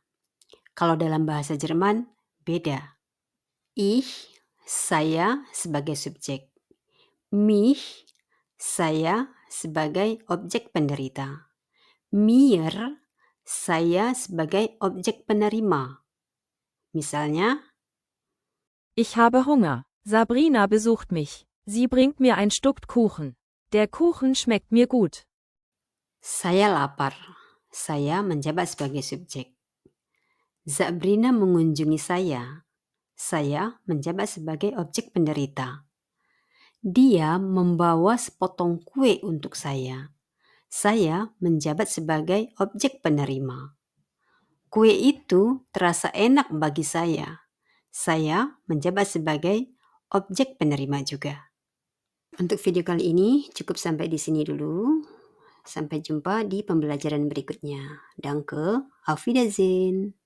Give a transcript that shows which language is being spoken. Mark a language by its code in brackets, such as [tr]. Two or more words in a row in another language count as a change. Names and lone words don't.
[id] Kalau dalam bahasa Jerman, beda. Ich, saya sebagai subjek. Mich, saya sebagai objek penderita. Mir, saya sebagai objek penerima. Misalnya, [de] Ich habe Hunger. Sabrina besucht mich. Sie bringt mir ein Stück Kuchen. Der Kuchen schmeckt mir gut. [id] saya lapar. Saya menjabat sebagai subjek. Sabrina mengunjungi saya. Saya menjabat sebagai objek penderita. Dia membawa sepotong kue untuk saya. Saya menjabat sebagai objek penerima. Kue itu terasa enak bagi saya. Saya menjabat sebagai objek penerima juga. Untuk video kali ini cukup sampai di sini dulu. Sampai jumpa di pembelajaran berikutnya. [de] Danke, auf Wiedersehen.